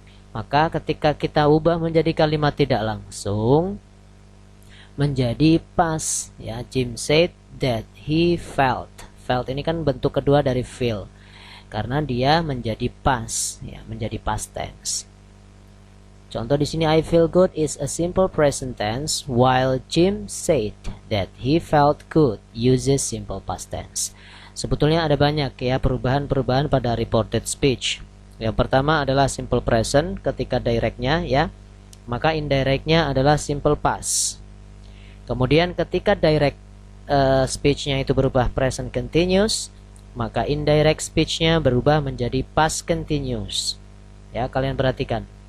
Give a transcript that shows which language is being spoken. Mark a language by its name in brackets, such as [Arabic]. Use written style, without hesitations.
[Indonesian] Maka ketika kita ubah menjadi kalimat tidak langsung menjadi past ya. [English] Jim said that he felt. [Indonesian] Felt ini kan bentuk kedua dari feel, karena dia menjadi past ya, menjadi past tense. Contoh di sini [English] I feel good is a simple present tense, while Jim said that he felt good uses simple past tense. [Indonesian] Sebetulnya ada banyak ya perubahan-perubahan pada reported speech. Yang pertama adalah simple present ketika directnya ya, maka indirectnya adalah simple past. Kemudian ketika direct speech-nya itu berubah present continuous, maka indirect speech-nya berubah menjadi past continuous. Ya, kalian perhatikan.